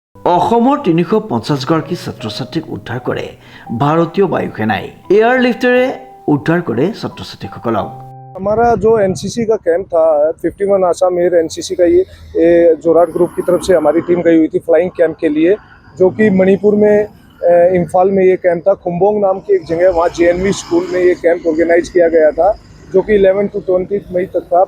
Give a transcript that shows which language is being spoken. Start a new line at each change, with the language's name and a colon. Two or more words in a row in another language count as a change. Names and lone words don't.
Assamese: অসমৰ ৩৫০ গৰাকী ছাত্ৰ ছাত্ৰীক উদ্ধাৰ কৰে ভাৰতীয় বায়ুসেনাই। এয়াৰলিফ্টেৰে উদ্ধাৰ কৰে ছাত্ৰ ছাত্ৰীসকলক।
Hindi: हमारा जो एनसीसी का कैंप था 51 आसाम एयर एनसीसी का ये जोराट ग्रुप की तरफ से हमारी टीम गई हुई थी फ्लाइंग कैंप के लिए, जो कि मणिपुर में इम्फाल में ये कैंप था। खुम्बोंग नाम की एक जगह, वहाँ JNV स्कूल में ये कैंप ऑर्गेनाइज किया गया था, जो कि 11 to 20 मई तक था।